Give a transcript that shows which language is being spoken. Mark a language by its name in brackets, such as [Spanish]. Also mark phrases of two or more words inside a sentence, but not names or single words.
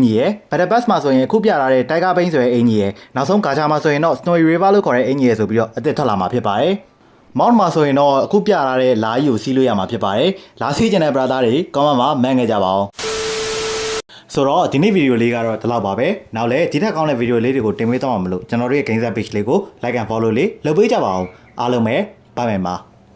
[Burmese] ကြီးရယ် Battle Pass မှာဆိုရင်အခုပြထားတဲ့ Tiger Bane ဆိုတဲ့အင်ကြီးရယ်နောက်ဆုံး Gacha မှာဆိုရင်တော့ Snowy River လို့ခေါ်တဲ့အင်ကြီးရယ်ဆိုပြီးတော့အသစ်ထွက်လာမှာဖြစ်ပါတယ်။ Mount မှာဆိုရင်တော့အခုပြထားတဲ့လာကြီးကိုစီးလို့ရမှာဖြစ်ပါတယ်။လာစီးကျင်တဲ့ brother တွေ comment မှာမှန်ခဲ့ကြပါအောင်။ဆိုတော့ဒီနေ့ဗီဒီယိုလေးကတော့ဒီလောက်ပါပဲ။နောက်လည်းဒီထက်ကောင်းတဲ့ဗီဒီယိုလေးတွေကိုတင်ပေးသွားမှာမလို့ကျွန်တော်တို့ရဲ့ Game Set Page လေးကို [English] like and follow [Burmese] လေးလုပ်ပေးကြပါအောင်။အားလုံးပဲဘိုင်ဘိုင်ပါ။